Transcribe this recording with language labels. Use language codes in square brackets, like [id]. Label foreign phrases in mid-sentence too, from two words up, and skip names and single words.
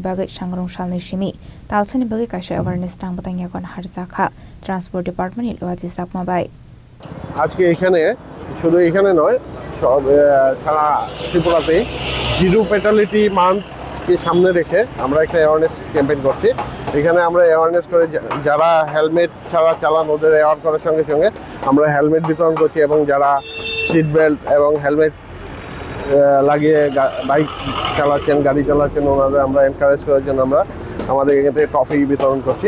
[trp] bagai sangrong salni simi talsani bagai kaisa awareness tang batang yakon harjakha Transport Department ni luwa jisa mobile [bn] আজকে এখানে শুধু এখানে নয় সব সারা ত্রিপুরাতে [en] zero fatality month [bn] সামনে রেখে আমরা একটা [en] awareness campaign [bn] করছি। এখানে আমরা অ্যাওয়ারনেস করে যারা হেলমেট ছাড়া চালান ওদের অ্যাওয়ার করার সঙ্গে সঙ্গে আমরা হেলমেট বিতরণ করছি এবং যারা [en] seat belt [bn] এবং হেলমেট লাগিয়ে বাইক চালাচ্ছেন গাড়ি চালাচ্ছেন ওনাদের আমরা এনকারেজ করার জন্য আমরা আমাদের এখান থেকে ট্রফি বিতরণ করছি।